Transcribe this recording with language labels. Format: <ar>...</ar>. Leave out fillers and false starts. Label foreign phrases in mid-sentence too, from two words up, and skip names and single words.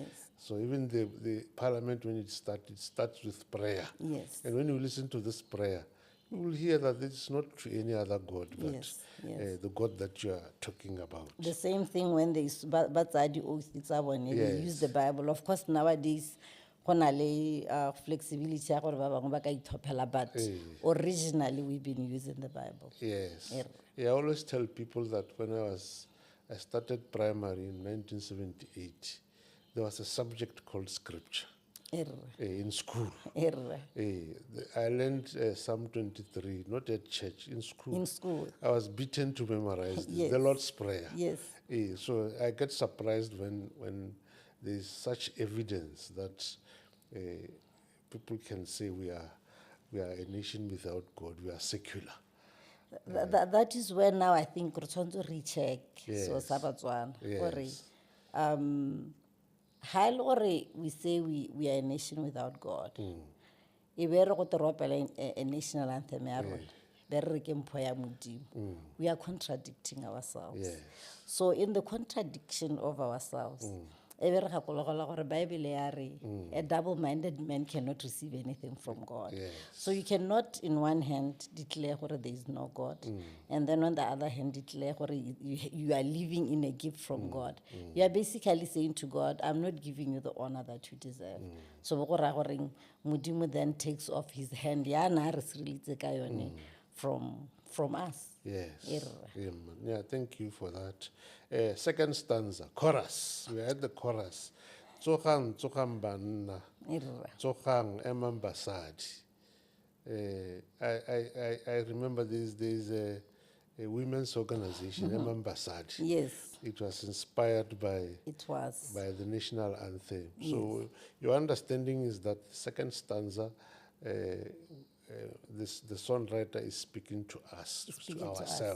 <en>So even the parliament, when it starts with prayer. Yes. And when you listen to this prayer, you will hear that it's not to any other God, but Yes, yes. the God that you are talking about. The same thing when they batsadi oath they Yes. use the Bible. Of course nowadays</en> <tn>go na le flexibility ya gore ba bangwe ba ka ithopela,</tn> <en>but originally we've been using the Bible. Yes. Yeah, I always tell people that when I started primary in 1978, there was a subject called scripture in school. I learned Psalm 23, not at church, in school. In school. I was beaten to memorize Yes. the Lord's Prayer. Yes. So I get surprised when there's such evidence that people can say we are a nation without God, we are secular. That is where now I think</en> <tn>re tshwanetse re recheck.</tn> <en>So Yes.</en> <tn>sa Botswana gore Yes. ha e le gore</tn> <en>we say we are a nation without God,</en> <tn>e be re go teropela</tn> <en>a national anthem</en> <tn>ya rona be re re ke mpho ya Modimo.</tn> <en>We are contradicting ourselves. Yes. So in the contradiction of ourselves,</en> <tn>e be re gakologelwa gore Bible ya re</tn> <en>a double-minded man cannot receive anything from God. Yes. So you cannot in one hand declare gore there is no God, and then on the other hand declare gore you are living in a gift from God. You are basically saying to God, I'm not giving you the honor that you deserve.</en> <tn>So go ra gore Modimo</tn> <en>then takes off his hand</en> <tn>ya na re sireletse ka yone</tn> <en>from us. Yes. Yeah, man. Yeah, thank you for that. Second stanza, chorus. We had the chorus.</en> <tn>Tsogang banna, tsogang emambasadi.</tn> <en>I remember there's a women's organization, Emambasadi. Yes. It was inspired by the national anthem. Yes. So your understanding is that the second stanza, the songwriter is speaking to us, to ourselves,</en>